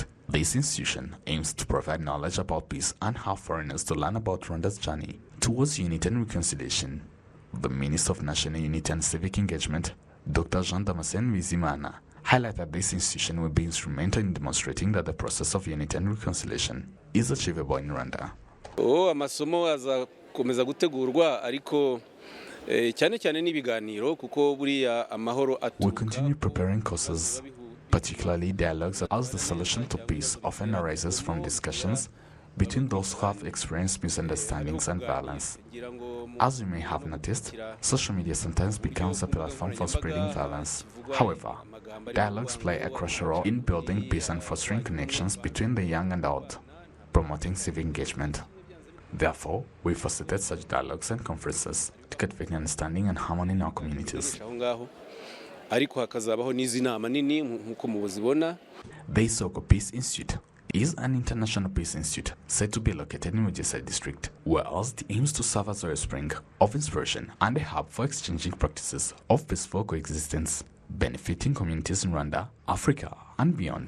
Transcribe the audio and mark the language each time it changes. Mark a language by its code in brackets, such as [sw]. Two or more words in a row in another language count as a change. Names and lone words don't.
[en] This institution aims to provide knowledge about peace and help foreigners to learn about Rwanda's journey towards unity and reconciliation. The Minister of National Unity and Civic Engagement, Dr. Jean Damascene Bizimana, highlighted this institution will be instrumental in demonstrating that the process of unity and reconciliation is achievable in Rwanda. [rw] Amasomo azakomeza gutegurwa ariko cyane cyane n'ibiganiro kuko buriya amahoro aturuka. [en] We continue preparing courses, particularly dialogues, as the solution to peace often arises from discussions between those who have experienced misunderstandings and violence. As you may have noticed, social media sometimes becomes a platform for spreading violence. However, dialogues play a crucial role in building peace and fostering connections between the young and old, promoting civic engagement. Therefore, we facilitate such dialogues and conferences to cultivate understanding and harmony in our communities. [rw] Ariko hakazabaho n'inama nini nkuko mubuzibona. [en] The Isoko Peace Institute is an international peace institute said to be located in Mujisa district, whereas it aims to serve as a spring of inspiration and a hub for exchanging practices of peaceful coexistence, benefiting communities in Rwanda, Africa, and beyond.